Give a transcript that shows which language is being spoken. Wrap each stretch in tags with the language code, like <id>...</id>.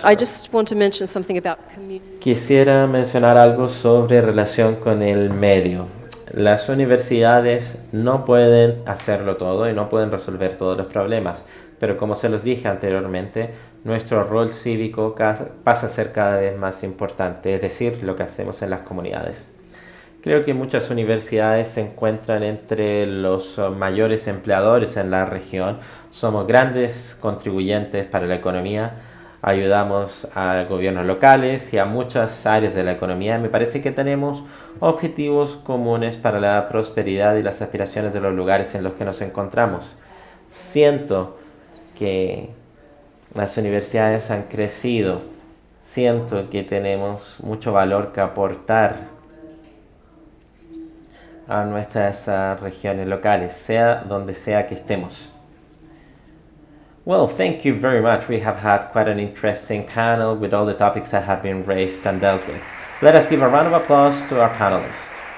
<en>I just want to mention something about community.</en> <es>Quisiera mencionar algo sobre relación con el medio. Las universidades no pueden hacerlo todo y no pueden resolver todos los problemas, pero como se los dije anteriormente, nuestro rol cívico pasa a ser cada vez más importante, es decir, lo que hacemos en las comunidades. Creo que muchas universidades se encuentran entre los mayores empleadores en la región, somos grandes contribuyentes para la economía, ayudamos a gobiernos locales y a muchas áreas de la economía. Me parece que tenemos objetivos comunes para la prosperidad y las aspiraciones de los lugares en los que nos encontramos. Siento que las universidades han crecido, siento que tenemos mucho valor que aportar a nuestras regiones locales, sea donde sea que estemos.</es> <en>Well, thank you very much. We have had quite an interesting panel with all the topics that have been raised and dealt with. Let us give a round of applause to our panelists.</en>